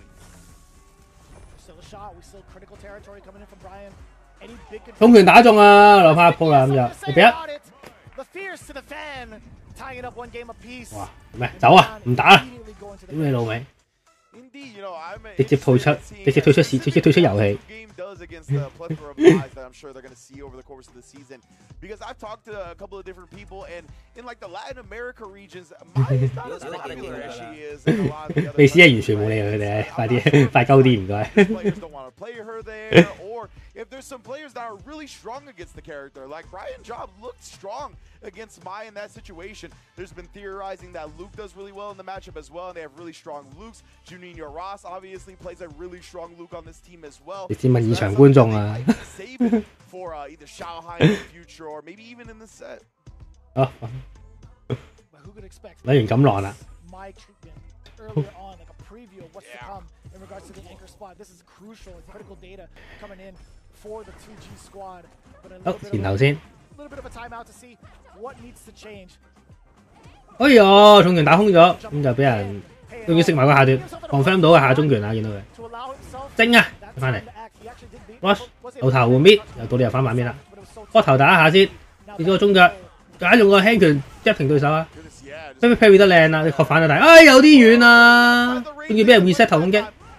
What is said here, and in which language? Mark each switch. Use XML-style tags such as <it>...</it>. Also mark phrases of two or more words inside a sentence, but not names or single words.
<yue>重拳打中啊，留翻一鋪啦咁就6-1。哇！咩？走啊！唔打啦！屌你老味！直接退出遊戲。</yue> <en>against the plethora of guys that I'm sure they're going to see over the course of the season. Because I've talked to a couple of different people, and in like the Latin America regions, Maya is not as popular as she is in a lot of the other countries.</en> <yue>完全冇理佢哋，快啲，快鳩啲唔該。</yue> <en>Players don't want to play her there, or if there's some players that are really strong against the character, like Brian Job looked strong against Maya in that situation. There's been theorizing that Luke does really well in the matchup as well, and they have really strong Lukes. Juninho Ross obviously plays a really strong Luke on this team as well.</en> <yue>你知問現場觀眾啊</yue> <en>？For either Shanghai in the future or maybe even in the set.</en> <yue>啊！睇完咁浪啦。</yue> <en>Earlier on, like a preview of what's to come in regards to the anchor spot. This is crucial and critical data coming in for the 2G squad. But a little bit of a timeout to see what needs to change.</en> <yue>哎呀，重拳打空咗，咁就俾人仲要食埋個下段 ，confirm 到嘅下中拳啊，見到佢。精啊，翻嚟 ，rush 後頭換邊，又到你又翻版邊啦。波頭打一下先，跌咗個中腳，解用個輕拳一平對手啊。parry 得靚啊，你確反啊，但係哎有啲遠啊，仲要俾人 reset 頭攻擊。</yue>